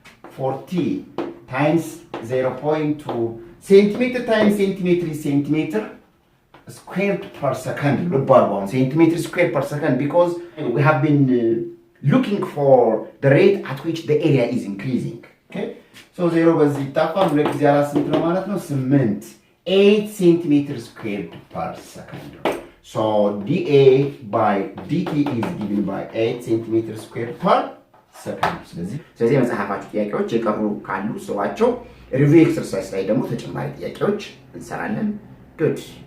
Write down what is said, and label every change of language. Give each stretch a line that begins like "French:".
English: 40 times 0.2. Centimeter times centimeter is centimeter squared per second. Look bar one. Centimeter squared per second, because we have been looking for the rate at which the area is increasing. Okay?
Amharic: So 0 በዚህ ይጣፋል። ሁለት ጊዜ 4 ስንት ነው ማለት ነው?
English: 8 centimeter squared per second. So dA by dt is given by 8 centimeter squared per second.
Amharic: ስለዚህ መጽሐፋችሁ ጥያቄዎች የቀሩ ካሉ ሰዋቸው ሪቪው ኤክሰርሳይዝ ላይ ደግሞ ተጨማሪ ጥያቄዎች እንሰራለን። ጉድ